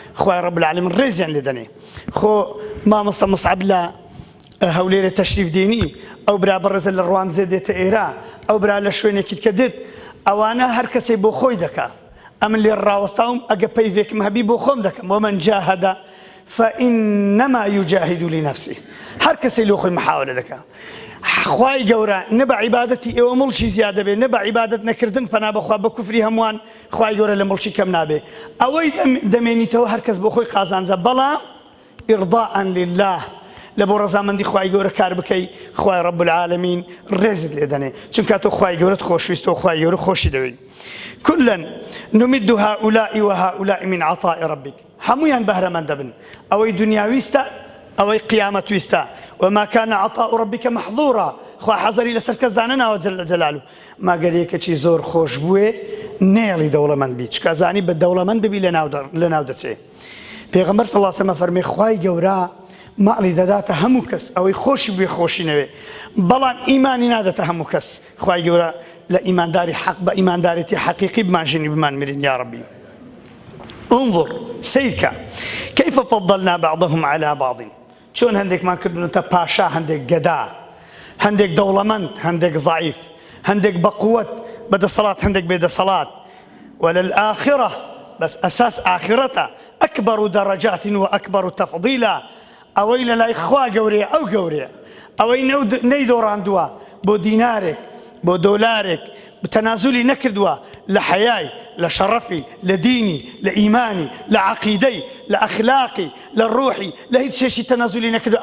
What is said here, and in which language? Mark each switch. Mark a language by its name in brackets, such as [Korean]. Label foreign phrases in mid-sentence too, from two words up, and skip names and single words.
[Central Kurdish] خوای [Arabic] ڕەب العالەمین [Central Kurdish] ڕێزیان لێ دەنێ. خۆ مامۆستا مصعب لە، ئە، هەولێرە تەشریف دێنی، ئەو برا بەڕێزە لە ڕوانزێ دێتە ئێرە، ئەو برا لە شوێنێکی دیکە دێت، ئەوانە هەر کەسێ بۆ خۆی دەکا. ئەمن لێ ڕاوەستاوم، ئەگە پەیوێکم هەبی بۆ خۆم دەکەم. [Arabic] ومن جاهد فإنما يجاهد لنفسه. [Central Kurdish] هەر کەسێ لۆ خۆی محاولە دەکا. خوای گەورە نە بە عیبادەتی ئێوە مڵکی زیاد دەبێ، نە بە عیبادەت نەکردن پەنا بەخوا بە کوفری هەمووان خوای گەورە لە مڵکی کەم نابێ. ئەوەی دەم-، دەمێنیتەوە هەر کەس بۆ خۆی قازانجە، بەڵام [Arabic] ئیڕضاء لله، [Central Kurdish] لە بۆ ڕەزامەندی خوای گەورە کار بکەی، خوای [Arabic] ڕەب العالەمین [Central Kurdish] ڕێزت لێ دەنێ. چونکە تۆ خوای گەورەت خۆشویستە و خوای گەورە خۆشی دەوێی. [Arabic] كلا نمد هؤلاء وهؤلاء من عطاء ربك. [Central Kurdish] هەموویان بەهرەمەند دەبن. ئەوەی دنیاویستە، ئەوەی قیامەت ویستە. [Arabic] وما كان عطاء ربك محظورا. [Central Kurdish] خوا حەزەری لەسەر کەس دانە ناوە [Arabic] جەل جەلالو. [Central Kurdish] ماگەر یەکێکی زۆر خۆش بووێ، نێڵی دەوڵەمەند بی. چکە زانی بە دەوڵەمەند ببی لە ناو دە-، لە ناو دەچێ. پێغەمبەر [Arabic] صلی الله عليه وسلم [Central Kurdish] فەرمێ خوای گەورە ماڵی دەداتە هەموو کەس، ئەوەی خۆشی بوێ خۆشی نەوێ. بەڵام ئیمانی نادەتە هەموو کەس. خوای گەورە لە ئیمانداری حەق بە ئیماندارێتی حەقیقی بمانژینی بمان مرین [Arabic] یا ڕەبی. [Central Kurdish] انظر، سیرکە. [Arabic] كيف فضلنا بعضهم على بعض. [Central Kurdish] چۆن هەندێکمان کردونەتە پاشا، هەندێک گەدا، هەندێک دەوڵەمەند، هەندێک ضعیف، هەندێک بە قووەت، بەدەسەڵات، هەندێک بێدەسەڵات. وللآخرة، بەس ئەساس ئاخرەتە. [Arabic] أكبر درجات وأكبر تفضيلا. [Central Kurdish] ئەوەی لە لای خوا گەورەیە، ئەو گەورەیە. ئەوەی نەود-، نەیدۆڕاندووە بۆ دینارێک، بۆ دۆلارێک، تەنازولی نەکردووە لە حەیای، لە شەڕەفی، لە دینی، لە ئیمانی، لە عەقیدەی، لە ئەخلاقی، لە ڕوحی، لە هیچ شێشی تەنازولی نەکردووە.